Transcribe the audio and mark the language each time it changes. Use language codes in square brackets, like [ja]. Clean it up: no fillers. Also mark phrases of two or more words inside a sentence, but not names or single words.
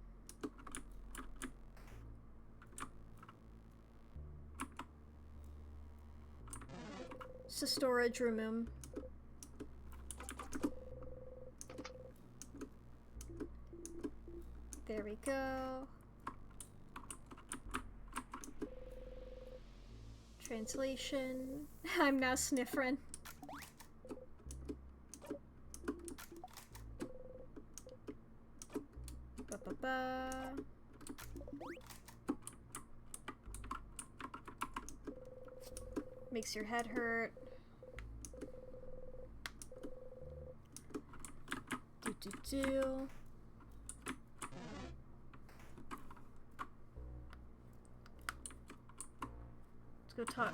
[en] It's a storage room. There we go. Translation. I'm now Sniffrin. Ba-ba-ba. Makes your head hurt. Do-do-do. Let's go talk.